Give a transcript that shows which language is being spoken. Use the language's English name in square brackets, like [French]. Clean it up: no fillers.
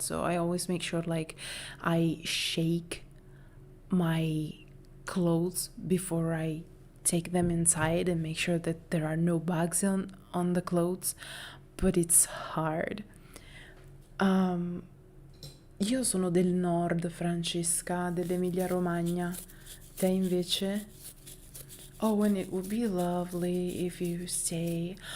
[English] So I always make sure like I shake my clothes before I take them inside and make sure that there are no bugs on the clothes. But it's hard. [Italian] Io sono del nord, Francesca, dell'Emilia Romagna. Te invece? [English] Oh, and it would be lovely if you stay.